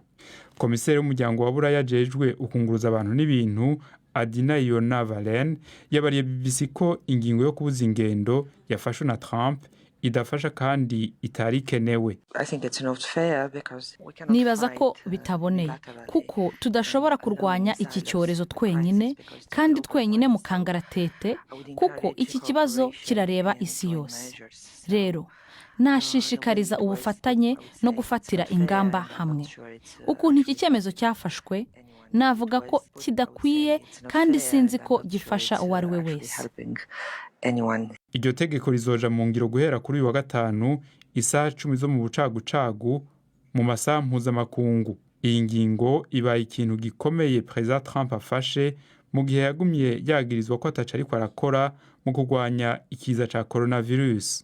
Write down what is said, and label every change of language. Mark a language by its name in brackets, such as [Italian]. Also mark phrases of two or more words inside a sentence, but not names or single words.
[Rundi] Komiseri w'umuryango wa Buraya jejwe ukunguruza abantu n'ibintu Adina Ionavalen yabariye BBC ko ingingo yo kubuza ingendo yafashwe na Trump idafasha kandi itari kenewe. [Kinyarwanda] Nibaza ko bitaboneye kuko tudashobora kurwanya iki cyorezo twenyine kandi twenyine mu kangaratete, kuko iki kibazo kirareba isi yose. Rero nashishikariza ubufatanye no gufatira ingamba hamwe. Ukuntu iki cyemezo cyafashwe, navuga ko kidakwiye kandi sinzi ko gifasha uwo ari we wese. [Rundi] Iryo tegeko rizoja mu ngiro guhera kuri uyu wa gatanu isaha 10 zo mu bucagucagu mu masaha mpuzamakungu. Iyi ngingo ibaye ikintu gikomeye Perezida Trump afashe mu gihe yagumye yagirizwa ko ataca ariko arakora mu kurwanya ikiza ca coronavirus.